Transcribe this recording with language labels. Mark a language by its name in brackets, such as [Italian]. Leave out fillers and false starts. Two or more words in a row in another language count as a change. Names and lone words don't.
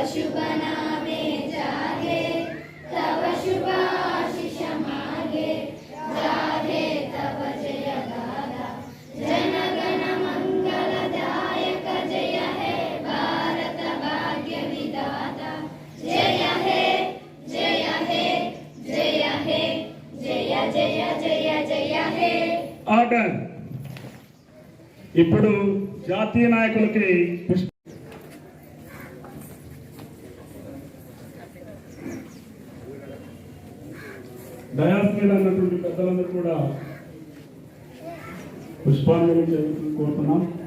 [Bangla] শুভ নামে জাগে তব শুভ আশিষ মাগে জাগে তব জয় গদা জনগণ মঙ্গল দায়ক জয় হে ভারত ভাগ্য বিধাতা জয় হে জয় হে জয় হে জয় জয় জয় জয় হে. [Telugu] ఆర్డర్. ఇప్పుడు జాతీయ నాయకులకి డయాస్ మీద ఉన్నటువంటి పెద్దలందరూ కూడా పుష్పాంజలి చేయవలసింది కోరుతున్నాం.